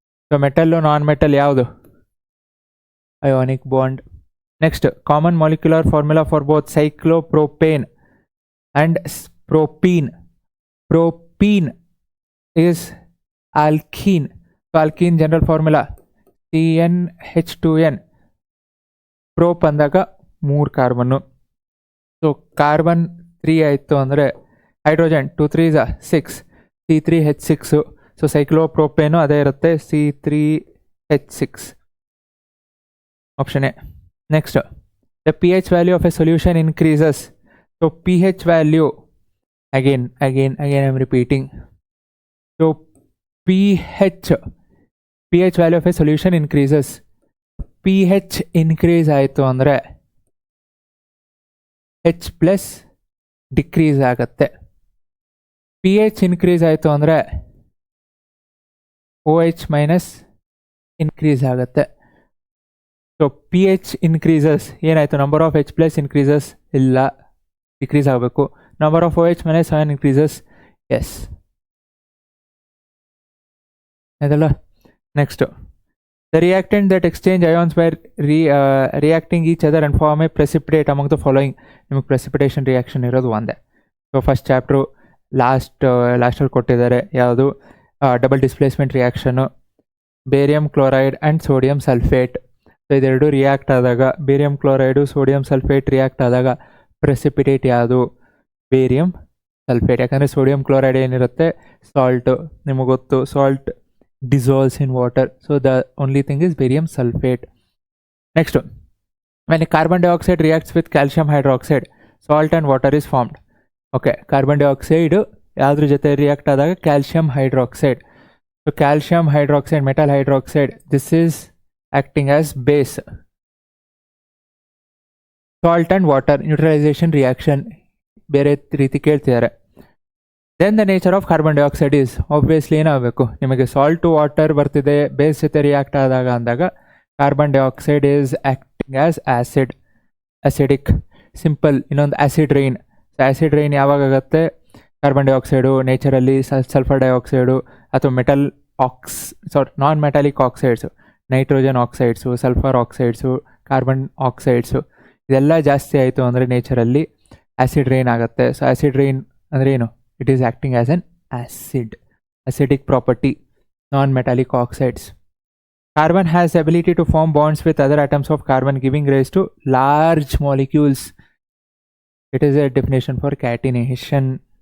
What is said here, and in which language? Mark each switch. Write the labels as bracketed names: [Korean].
[English] So metal non-metal ಯಾವುದು? ionic bond. Next common molecular formula for both cyclopropane and propene. Propene is alkene. So alkene general formula CnH2n. [Kannada] Prop ಅಂದಾಗ 3 carbon. So carbon 3 ಆಯಿತು ಅಂದರೆ hydrogen 2 3 6 C3H6. So ಸೈಕ್ಲೋಪ್ರೋಪೇನು ಅದೇ ಇರುತ್ತೆ C3H6. Option A. [English] Next the pH value of a solution increases. So pH value, again I'm repeating. So pH value of a solution increases. [Kannada] pH increase ಆಯಿತು ಅಂದರೆ H plus decrease ಆಗುತ್ತೆ. pH increase ಆಯಿತು ಅಂದರೆ OH minus increase ಆಗುತ್ತೆ. So pH increases ಏನಾಯಿತು, [English] number of H plus increases [Kannada] ಇಲ್ಲ, decrease ಆಗಬೇಕು. [English] Number of OH minus 7 increases, yes ಅದಲ್ಲ. Next the reactant that exchange ions by reacting each other and form a precipitate among the following. [Kannada] ನಿಮಗೆ precipitation reaction ಇರೋದು ಒಂದೇ. So first chapter ಲಾಸ್ಟಲ್ಲಿ ಕೊಟ್ಟಿದ್ದಾರೆ ಯಾವುದು, double displacement reaction, barium chloride and sodium sulphate. So ಇದೆರಡು react ಆದಾಗ, barium chloride sodium sulphate react ಆದಾಗ precipitate ಯಾವುದು, ಬೇರಿಯಂ ಸಲ್ಫೇಟ್. ಯಾಕಂದರೆ ಸೋಡಿಯಂ ಕ್ಲೋರೈಡ್ ಏನಿರುತ್ತೆ ಸಾಲ್ಟು, ನಿಮಗೆ ಗೊತ್ತು [English] Salt dissolves in water, so the only thing is barium sulfate. Next, when carbon dioxide reacts with calcium hydroxide, salt and water is formed. [Kannada] Okay, carbon dioxide ಯಾವ್ದ್ರ ಜೊತೆ react ಆದಾಗ calcium hydroxide. [English] So calcium hydroxide, metal hydroxide, this is acting as base. [Kannada] Salt and water neutralisation reaction ಬೇರೆ ರೀತಿ ಕೇಳ್ತಿದ್ದಾರೆ. [English] then the nature of carbon dioxide is, obviously [Kannada] ಏನಾಗಬೇಕು, ನಿಮಗೆ salt to water ಬರ್ತಿದೆ base ಜೊತೆ ರಿಯಾಕ್ಟ್ ಆದಾಗ ಅಂದಾಗ [English] Carbon dioxide is acting as acid, acidic. Simple. ಇನ್ನೊಂದು acid rain. [Kannada] ಆ್ಯಸಿಡ್ ರೈನ್ ಯಾವಾಗ ಆಗುತ್ತೆ, ಕಾರ್ಬನ್ ಡೈಆಕ್ಸೈಡು ನೇಚರಲ್ಲಿ ಸಲ್ಫರ್ ಡೈಆಕ್ಸೈಡು ಅಥವಾ ಮೆಟಲ್ ನಾನ್ ಮೆಟಾಲಿಕ್ ಆಕ್ಸೈಡ್ಸು, ನೈಟ್ರೋಜನ್ ಆಕ್ಸೈಡ್ಸು, ಸಲ್ಫರ್ ಆಕ್ಸೈಡ್ಸು, ಕಾರ್ಬನ್ ಆಕ್ಸೈಡ್ಸು ಇದೆಲ್ಲ ಜಾಸ್ತಿ ಆಯಿತು ಅಂದರೆ ನೇಚರಲ್ಲಿ ಆ್ಯಸಿಡ್ ರೈನ್ ಆಗುತ್ತೆ. [English] so acid rain [Kannada] ಅಂದರೆ ಏನು, [English] it is acting as an acidic property, non-metallic oxides. Carbon has the ability to form bonds with other atoms of carbon, giving rise to large molecules. It is a definition for catenation.